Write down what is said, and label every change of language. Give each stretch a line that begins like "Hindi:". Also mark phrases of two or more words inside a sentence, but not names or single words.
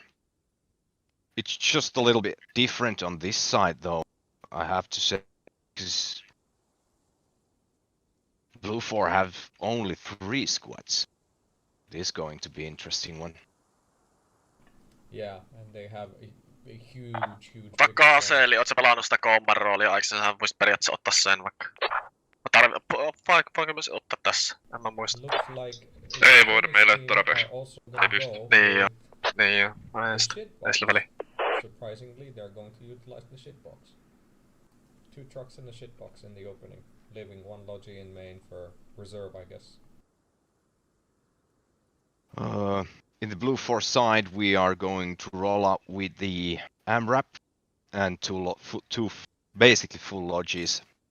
English: It's just a little bit different on this side, though, I have to say, because BLUEFOR have only 3 squads. It is going to be an interesting one. Yeah, and they have huge.
Finnish: Ota kaaseeli, oot sä pelannut sitä komman roolia aikaisemmin, sä voisit periaatteessa ottaa sen vaikka. Voinko myös ottaa tässä? En mä muista.
English: Looks like
Finnish: Ei voida, meillä ei ole tarpeeksi. Ei pysty. Niin joo. Niin joo. Ei sillä väliä.
English: Surprisingly, they're going to utilize the shitbox. 2 trucks in the shitbox in the opening, leaving 1 logi in main for reserve, I guess. In the BLUEFOR side, we are going to roll out with the AMRAP and two basically full lodges.